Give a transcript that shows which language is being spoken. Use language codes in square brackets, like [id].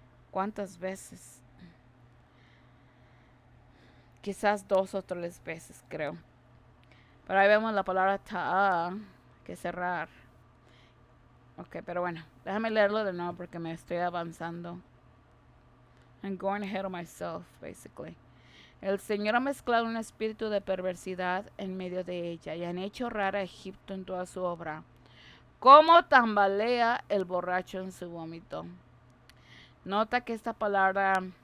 [es] ¿Cuántas veces? Quizás 2 o 3 veces, creo. Pero ahí vemos la palabra ta'a, que es cerrar. Ok, pero bueno, déjame leerlo de nuevo porque me estoy avanzando. [en] I'm going ahead of myself, basically. [es] El Señor ha mezclado un espíritu de perversidad en medio de ella y han hecho errar a Egipto en toda su obra. Como tambalea el borracho en su vómito. Nota que esta palabra...